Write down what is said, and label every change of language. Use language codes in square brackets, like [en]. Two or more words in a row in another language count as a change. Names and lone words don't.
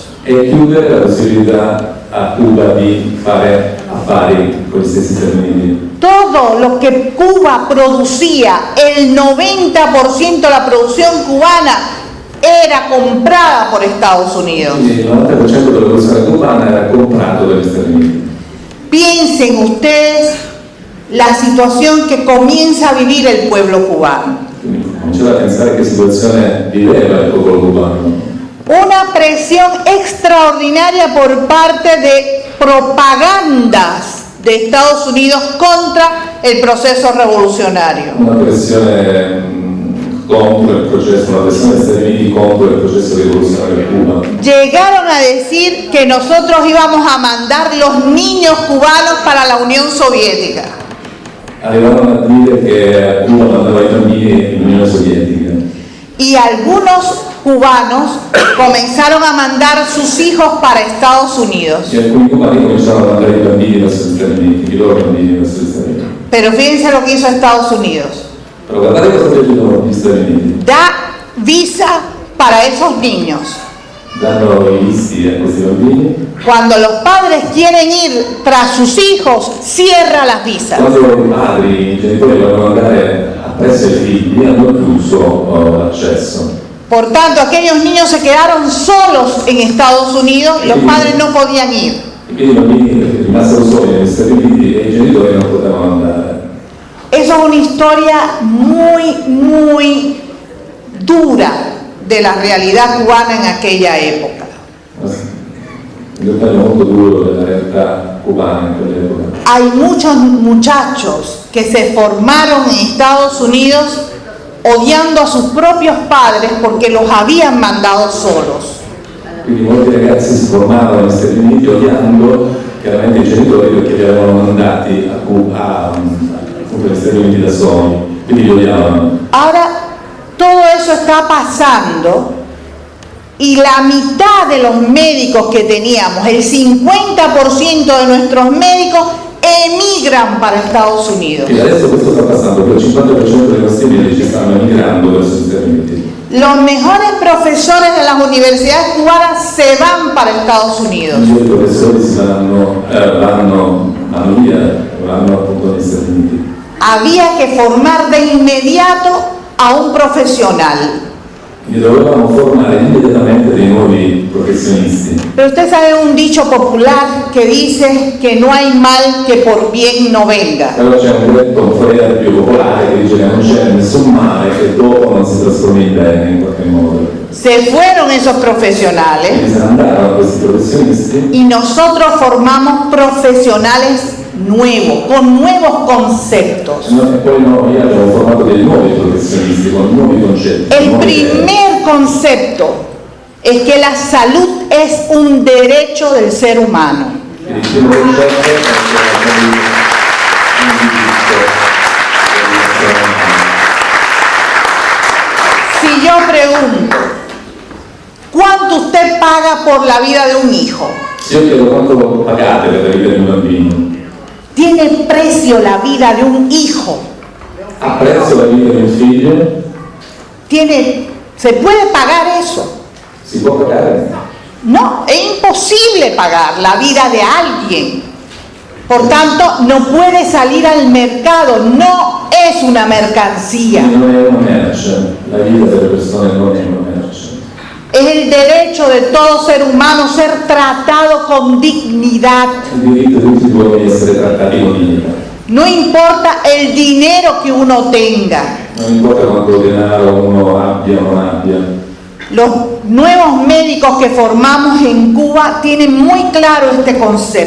[it] è chiudere la possibilità a Cuba di fare affari con gli stessi Stati Uniti. [es] Todo lo que Cuba producía, el 90% de la producción cubana era comprada por Estados Unidos. [it] Quindi il 90% della produzione cubana era comprato dagli Stati Uniti. [es] Piensen ustedes la situación que comienza a vivir el pueblo cubano. [it] Quindi cominciate a pensare che situazione viveva il popolo cubano. [es] Una presión extraordinaria por parte de propagandas de Estados Unidos contra el proceso revolucionario. [it] Una pressione contro il processo, una pressione degli Stati Uniti contro il processo rivoluzionario a Cuba. [es] Llegaron a decir que nosotros íbamos a mandar los niños cubanos para la Unión Soviética. [it] Arrivarono a dire che a Cuba mandava i bambini in Unione Sovietica. [es] Y algunos cubanos comenzaron a mandar sus hijos para Estados Unidos. [it] E alcuni cubani cominciarono a mandare i bambini verso gli Stati Uniti, i loro bambini verso gli Stati Uniti. [es] Pero fíjense lo que hizo Estados Unidos. [it] Però guardate cosa fecero gli Stati Uniti. [es] Da visa para esos niños. [it] Danno i visti a questi bambini. [es] Cuando los padres quieren ir tras sus hijos, cierra las visas. [it] Quando i padri, i genitori vogliono andare appresso ai figli, hanno chiuso l'accesso. [es] Por tanto, aquellos niños se quedaron solos en Estados Unidos, los padres no podían ir. [it] E quindi i bambini rimasero soli negli Stati Uniti e i genitori non potevano andare. [es] Eso es una historia muy dura de la realidad cubana en aquella época. [it] Un dettaglio molto duro della realtà cubana in quell'epoca. [es] Hay muchos muchachos que se formaron en Estados Unidos odiando a sus propios padres porque los habían mandado solos. [it] Quindi molti ragazzi si formavano negli Stati Uniti odiando chiaramente i genitori perché li avevano mandati agli Stati Uniti da soli, quindi li odiavano. [es] Ahora todo eso está pasando y la mitad de los médicos que teníamos, el 50% de nuestros médicos emigran para Estados Unidos. [it] E adesso questo sta passando, che il 50% dei nostri medici stanno emigrando verso gli Stati Uniti. [es] Los mejores profesores de las universidades cubanas se van para Estados Unidos. [it] I professori vanno via, vanno appunto negli Stati Uniti. [es] Había que formar de inmediato a un profesional. [it] Quindi dovevamo formare immediatamente dei nuovi professionisti. [es] Pero usted sabe un dicho popular que dice que no hay mal que por bien no venga. [it] Allora c'è un detto un proverbio popolare che dice che non c'è nessun male che dopo non si trasformi in bene in qualche modo. [es] Se fueron esos profesionales [it] Quindi se ne andarono questi professionisti [es] y nosotros formamos profesionales nuevos, con nuevos conceptos. [it] e poi noi abbiamo formato dei nuovi professionisti con nuovi concetti. [es] El [it] nuove [es] primer concepto es que la salud es un derecho del ser humano. [it] Quindi il primo concetto è che la salute è un diritto dell'essere umano. [es] Si yo pregunto, ¿cuánto usted paga por la vida de un hijo? [it] Se io chiedo quanto pagate per la vita di un bambino, [es] ¿Tiene precio la vida de un hijo? [it] ha prezzo la vita di un figlio? [es] ¿Se puede pagar eso? [it] Si può pagare? [es] No, es imposible pagar la vida de alguien. Por tanto, no puede salir al mercado, no es una mercancía. [it] Quindi non è una merce, la vita delle persone non è una merce. [es] Es el derecho de todo ser humano ser tratado con dignidad. [it] Il diritto di tutti gli uomini di essere trattati con dignità. [es] No importa el dinero que uno tenga. [it] Non importa quanto denaro uno abbia o non abbia. [es] Los nuevos médicos que formamos en Cuba tienen muy claro este [it] I [es] concepto.